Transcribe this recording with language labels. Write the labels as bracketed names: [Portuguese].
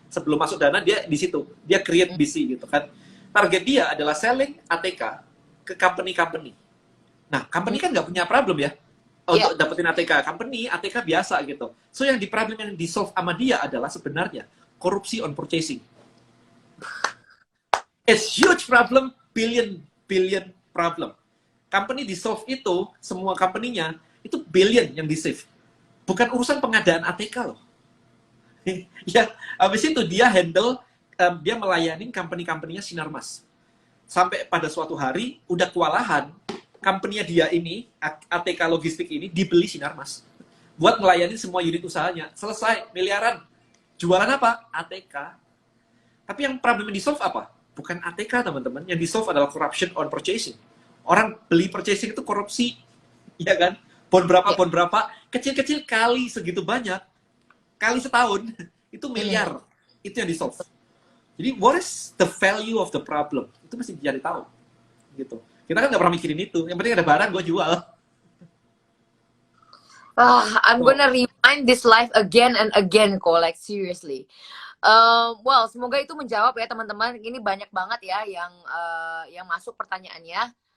[Indonesian] Sebelum masuk Dana dia di situ, dia create BC gitu kan. Target dia adalah selling ATK ke company-company. Nah, company kan nggak punya problem ya untuk dapetin ATK. Company ATK biasa gitu. So yang problem yang di solve sama dia adalah sebenarnya korupsi [English] on purchasing. It's huge problem, billion problem. [Indonesian] Company di solve itu, semua company-nya itu billion yang di save. Bukan urusan pengadaan ATK loh. Ya, habis itu dia handle, dia melayani company-company-nya Sinarmas. Sampai pada suatu hari udah kewalahan, company-nya dia ini, ATK logistik ini dibeli Sinarmas. Buat melayani semua unit usahanya. Selesai, miliaran. Jualan apa? ATK. Tapi yang problem yang di-solve apa? Bukan ATK, teman-teman. Yang di-solve adalah [English] corruption on purchasing. [Indonesian] Orang beli purchasing itu korupsi. Ya kan? Bon berapa, kecil-kecil kali segitu banyak. Kali setahun, itu miliar. Itu yang di-solve. Jadi, [English] what is the value of the problem? [Indonesian] Itu mesti dicari tahu. Gitu. Kita kan nggak pernah mikirin itu. Yang penting ada barang, gue jual. [English] I'm gonna rewind this life again and again, kok. Like, seriously. [Indonesian] Well, semoga itu menjawab ya, teman-teman. Ini banyak banget ya yang masuk pertanyaannya.